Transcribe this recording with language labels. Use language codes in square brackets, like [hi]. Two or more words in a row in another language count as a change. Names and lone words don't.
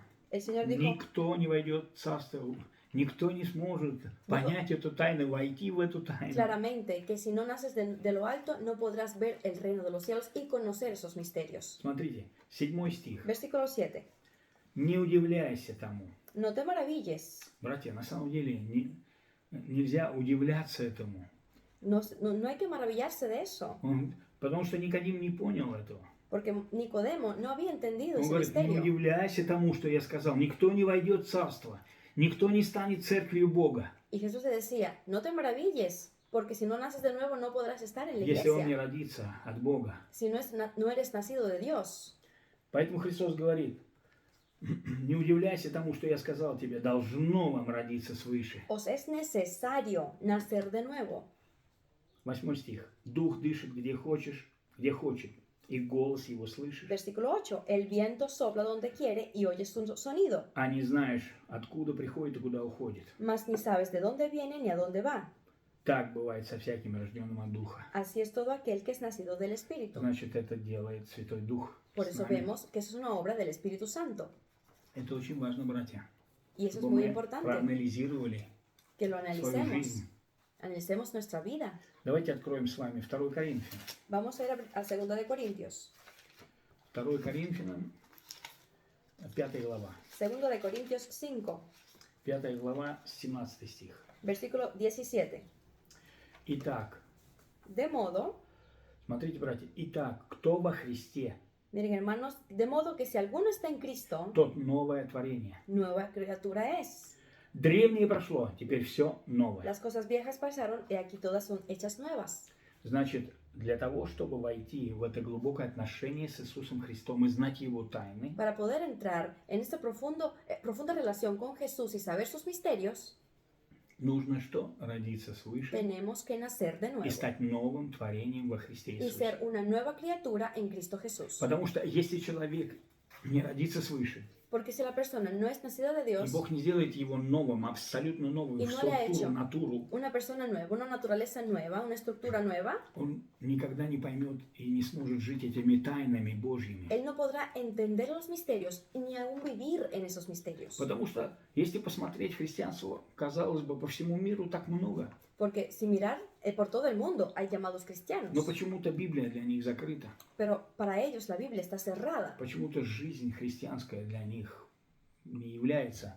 [es] El Señor dijo, [ru] никто не войдет в Царство, никто не сможет понять эту тайну, войти в эту тайну. [es] claramente que si no naces de lo alto no podrás ver el reino de los cielos y conocer esos misterios. [ru] Смотрите, 7 стих. [es] Versículo 7. [ru] Не удивляйся тому. [es] No te maravilles. [ru] Братья, на самом деле нельзя удивляться этому. [es] No hay que maravillarse de eso. [ru] Потому что Никодим не понял этого. [es] Porque Nicodemo no había entendido [ru] Он [es] ese [ru] говорит: не [es] misterio. [ru] удивляйся тому, что я сказал. Никто не войдет в Царство. Никто не станет церковью Бога, [es] Y Jesús le decía, no te maravilles, porque si no naces de nuevo no podrás estar en la [ru] если он не [es] iglesia. [ru] родится от Бога. [es] Si no eres nacido de Dios. [ru] Поэтому Христос говорит: не удивляйся тому, что я сказал тебе. Должно вам родиться свыше. [es] Os es necesario nacer de nuevo. [ru] 8 стих. Дух дышит где хочет, и голос его слышишь. [es] Versículo 8. El viento sopla donde quiere y oyes su sonido, [ru] А не знаешь, откуда приходит и куда уходит. [es] mas ni sabes de dónde viene ni a dónde va. [ru] Так бывает со всяким рожденным от Духа. [es] Así es todo aquel que es nacido del Espíritu. [ru] Значит, это делает Святой Дух [es] Por [ru] с [es] eso [ru] нами. [es] vemos que eso es una obra del Espíritu Santo. [ru] Это очень важно, братья. [es] Y eso es [ru] Чтобы [es] muy [ru] мы [es] importante, [ru] проанализировали [es] que lo [ru] свою [es] analicemos. [ru] жизнь. [es] Analicemos nuestra vida. [ru] Давайте откроем с вами 2 Коринфянам. [es] Vamos a ir a 2 de Corintios. [ru] 2 Коринфянам, 5 глава. [es] 2 de Corintios 5, [ru] 5 глава, 17 стих. [es] versículo 17. [ru] Итак, [es] De modo, [ru] смотрите, братья, итак, кто во Христе, [es] miren hermanos, de modo que si alguno está en Cristo, [ru] тот новое творение. [es] nueva criatura es. [ru] Древнее прошло, теперь все новое. [es] Las cosas viejas pasaron y aquí todas son hechas nuevas. [ru] Значит, для того, чтобы войти в это глубокое отношение с Иисусом Христом и знать Его тайны, [es] Para poder entrar en esta profunda relación con Jesús y saber sus misterios, [ru] нужно что? Родиться свыше [es] tenemos que nacer de [ru] и [es] nuevo [ru] стать новым творением во Христе [es] y [ru] Иисусе. [es] ser una nueva criatura en Cristo Jesús. [ru] Потому что если человек не родится свыше, [es] Porque si la persona no es nacida de [ru] и [es] Dios, [ru] Бог не сделает его новым, абсолютно новым, И в [es] no le ha [ru] структуру, [es] hecho. [ru] натуру, [es] una persona nueva, una naturaleza nueva, una estructura nueva, [ru] он никогда не поймет и не сможет жить этими тайнами Божьими. [es] él no podrá entender los misterios ni aún vivir en esos misterios. [ru] Потому что, если посмотреть христианство, казалось бы, по всему миру так много. [es] Porque si mirar por todo el mundo hay llamados cristianos, [ru] Но почему-то Библия для них закрыта. [es] pero para ellos la Biblia está cerrada. [ru] Почему-то жизнь христианская для них не является.